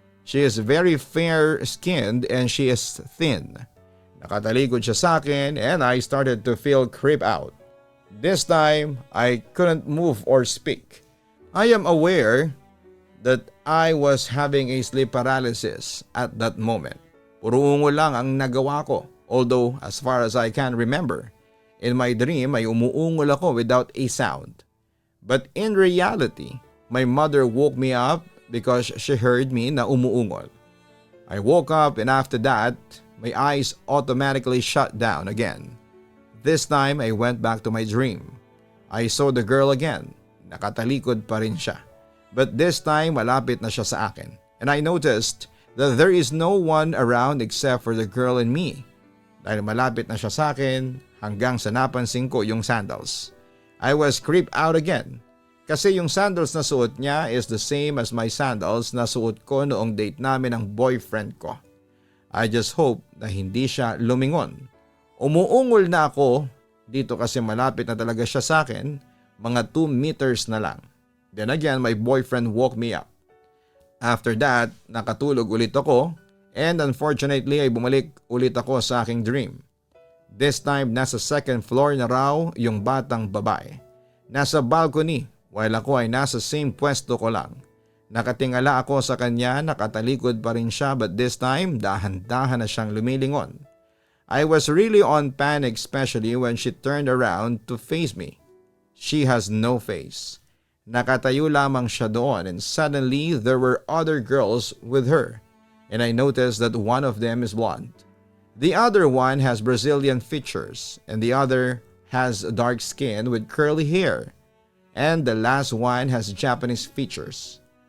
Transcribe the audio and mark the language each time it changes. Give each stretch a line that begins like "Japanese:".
English: She is very fair-skinned and she is thin.
Filipino: Nakatalikod siya sa akin
English: and I started to feel creep out. This time, I couldn't move or speak. I am aware that I was having a sleep paralysis at that moment.
Filipino: Puro ungol lang ang nagawa ko.
English: Although, as far as I can remember, in my dream
Filipino: ay umuungol ako
English: without a sound. But in reality, my mother woke me up because she heard me
Filipino: na umuungol.
English: I woke up and after that, my eyes automatically shut down again. This time, I went back to my dream. I saw the girl again.
Filipino: Nakatalikod pa rin siya.
English: But this time,
Filipino: malapit na siya sa akin.
English: And I noticed that there is no one around except for the girl and me.
Filipino: Dahil malapit na siya sa akin, hanggang sa napansin ko yung sandals.
English: I was creeped out again.
Filipino: Kasi yung sandals na suot niya
English: is the same as my sandals
Filipino: na suot ko noong date namin ng boyfriend ko.
English: I just hope
Filipino: na hindi siya lumingon. Umuungol na ako dito kasi malapit na talaga siya sa akin, mga 2 meters na lang.
English: Then again, my boyfriend woke me up. After that,
Filipino: nakatulog ulit ako and unfortunately ay bumalik ulit ako sa aking dream. This time, nasa second floor na raw yung batang babae. Nasa balcony while ako ay nasa same pwesto ko lang. Nakatingala ako sa kanya, nakatalikod pa rin siya
English: but this time,
Filipino: dahan-dahan na siyang lumilingon.
English: I was really on panic especially when she turned around to face me. She has no face.
Filipino: Nakatayo lamang siya doon
English: and suddenly there were other girls with her and I noticed that one of them is blonde. The other one has Brazilian features and the other has dark skin with curly hair and the last one has Japanese features.